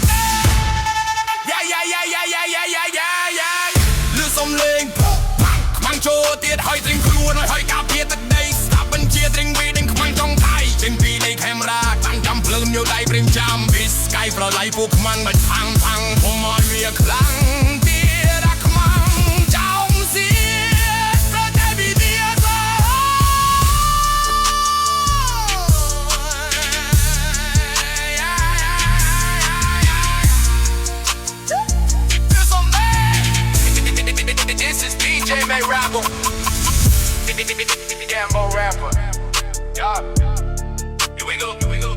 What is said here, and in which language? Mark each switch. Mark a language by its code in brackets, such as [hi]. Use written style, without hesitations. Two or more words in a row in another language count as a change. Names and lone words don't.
[km] លឺសំឡេងផាំងខ្មាំងចូលទៀតហើយត្រៀមខ្លួនឲ្យការពារទឹកដីស្ដាប់បញ្ជាត្រៀមវីដេញខ្មាំងចង្រៃចេញពីនៃខេមរ៉ាកាន់ចាំភ្លើងនៅដៃព្រៀងចាំពី ប្រឡ័យពួកខ្មាំងមិនផាំងផាំងខ្ញុំមកវាខ្លាំងទៀតអាខ្មាំងចោមសៀតប្រតែពីទៀត [en] This is DJ May Rapper Gambo Rapper Yeah Here we go